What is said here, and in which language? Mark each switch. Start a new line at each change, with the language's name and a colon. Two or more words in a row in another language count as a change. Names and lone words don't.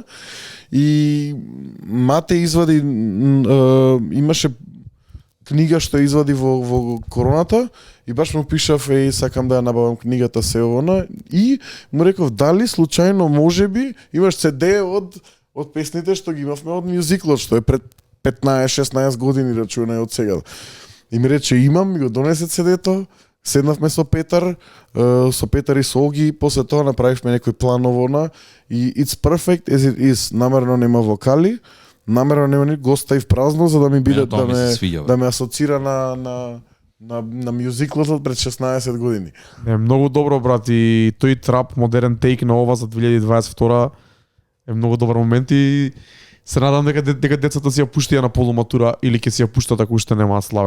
Macedonian: И Мате извади имаше книга што ја извади во короната и баш му пишав сакам да ја набавам книгата се она и му реков дали случајно можеби имаш CD од песните што ги имавме од мюзиклот што е пред 15-16 години рачунај од сега. И ми рече имам, ми го донесе CD-то, седнавме со Петар и со Оги, после тоа направивме некој план овона и
English: it's perfect as it is.
Macedonian: Намерно нема вокали, намерно нема ни го оставив празно за да ми биде да ме асоцира на мюзиклот пред 16 години. Не, многу добро брат и тој трап модерен тейк на ова за 2022 е многу добар момент и се надам дека децата си ја пуштија на полуматура или ќе си ја пуштат ако уште нема славен.